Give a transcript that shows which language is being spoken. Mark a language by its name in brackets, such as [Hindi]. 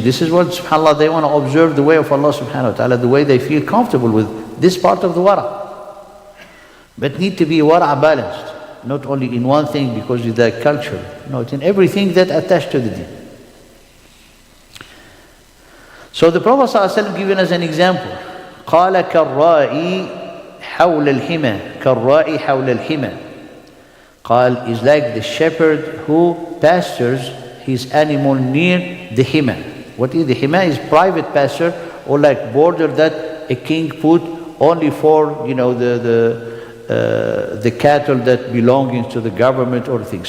[English] This is what, subhanAllah, they want to observe the way of Allah subhanahu wa ta'ala, the way they feel comfortable with this part of the wara. But need to be wara balanced, not only in one thing because of their culture. No, it's in everything that attached to the deen. So the Prophet ﷺ given us an example. [Arabic] قال كالرائي حول الحمى كالرائي حول الحمى. [English] قال is like the shepherd who pastures his animal near the hima. What is the hima? Is private pasture, or like border that a king put only for the cattle that belonging to the government or things.